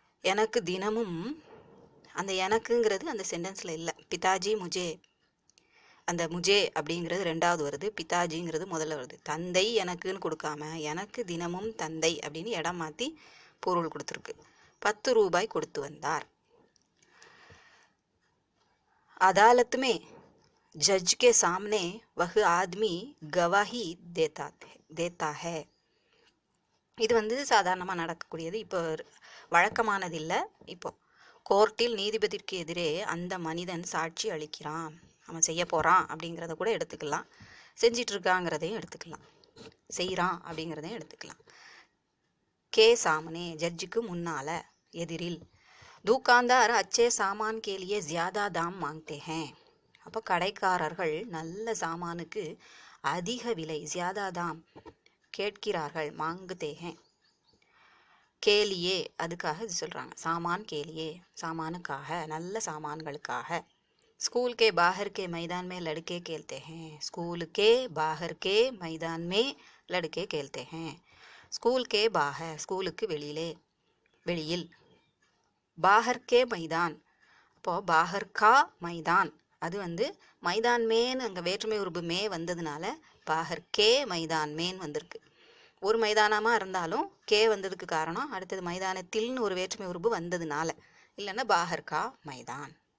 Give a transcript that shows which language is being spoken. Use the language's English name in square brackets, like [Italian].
[Tamil] எனக்கு தினமும், அந்த எனக்குங்கிறது அந்த சென்டென்ஸில் இல்லை. [Hindi] பிதாஜி முஜே, [Tamil] அந்த முஜே அப்படிங்கிறது 2வது வருது, பிதாஜிங்கிறது முதல்ல வருது. தந்தை எனக்குன்னு கொடுக்காம எனக்கு தினமும் தந்தை அப்படின்னு இடம் மாற்றி பொருள் கொடுத்துருக்கு. 10 ரூபாய் கொடுத்து வந்தார். [Hindi] अदालत में जज के सामने वह आदमी गवाही देता है. [Tamil] இது வந்து சாதாரணமாக நடக்கக்கூடியது. இப்போ வழக்கமானது இல்லை. இப்போ கோர்ட்டில் நீதிபதிக்கு எதிரே அந்த மனிதன் சாட்சி அளிக்கிறான், அவன் செய்ய போகிறான் அப்படிங்கிறத கூட எடுத்துக்கலாம், செஞ்சிட்டு இருக்காங்கிறதையும் எடுத்துக்கலாம், செய்கிறான் அப்படிங்கிறதையும் எடுத்துக்கலாம். [Hindi] கே சாமனே, [Tamil] ஜட்ஜுக்கு முன்னால், எதிரில். [Hindi] दुकानदार अच्छे सामान के लिए ज़्यादा दाम मांगते हैं. [Tamil] அப்போ கடைக்காரர்கள் நல்ல சாமானுக்கு அதிக விலை, [Hindi] ज़्यादा दाम [Tamil] கேட்கிறார்கள், [Hindi] மாங்கते हैं. [Tamil] கேலியே, அதுக்காக இது சொல்கிறாங்க. சாமான் கேலியே, சாமானுக்காக, நல்ல சாமான்களுக்காக. [Hindi] स्कूल के बाहर के मैदान में लड़के खेलते हैं. स्कूल के बाहर के मैदान में लड़के खेलते हैं. [Tamil] स्कूल के बाहर, ஸ்கூலுக்கு வெளியிலே, வெளியில். [Hindi] பாஹர் கே மைதான். [Tamil] இப்போது பாஹர் கா மைதான், அது வந்து மைதான் மேன், அங்கே வேற்றுமை உருபு மே வந்ததுனால பாஹர் கே மைதான் மேன் வந்திருக்கு. ஒரு மைதானமாக இருந்தாலும் கே வந்ததுக்கு காரணம் அடுத்தது மைதானத்தில்னு ஒரு வேற்றுமை உருபு வந்ததுனால, இல்லைன்னா பாஹர் கா மைதான்.